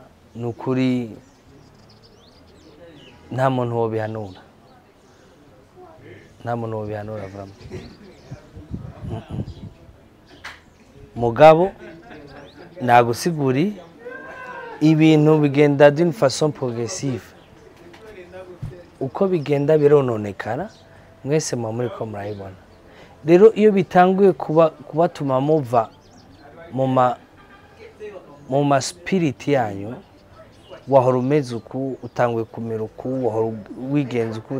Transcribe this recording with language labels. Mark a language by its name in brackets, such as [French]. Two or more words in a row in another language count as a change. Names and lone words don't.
[Rundi] Nukuri nta muntu wo bihanura, nta muntu wo bihanura vraiment. Mugabo nagusiguri ibintu bigenda [French] d'une façon progressive, [Rundi] uko bigenda birononekara mwese muri ko murayibona. Rero iyo bitanguye kubatuma muva mu ma spirit yanyu, wahora umeze uku, utanguye kumera uku, wahora wigenza uku,